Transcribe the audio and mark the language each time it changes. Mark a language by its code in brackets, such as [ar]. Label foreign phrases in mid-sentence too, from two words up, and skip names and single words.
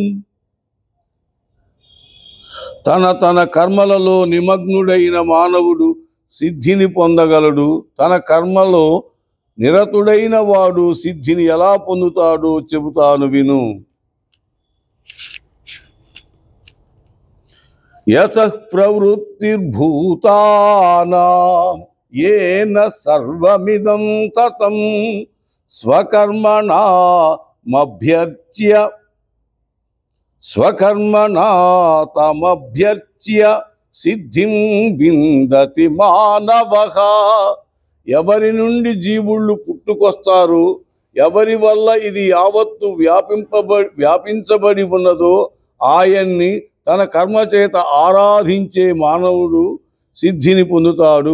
[te] తన కర్మలలో నిమగ్నుడైన మానవుడు సిద్ధిని పొందగలడు. తన కర్మలో నిరతుడైన వాడు సిద్ధిని ఎలా పొందుతాడో చెబుతాను విను. [sa] యతః ప్రవృత్తిర్భూతానాం येन सर्वमिदं ततं स्वकर्मणा तमभ्यर्च्य సిద్ధిం విందతి మానవః. [te] ఎవరి నుండి జీవుళ్ళు పుట్టుకొస్తారు, ఎవరి వల్ల ఇది యావత్తు వ్యాపించబడి ఉన్నదో ఆయన్ని తన కర్మ చేత ఆరాధించే మానవుడు సిద్ధిని పొందుతాడు.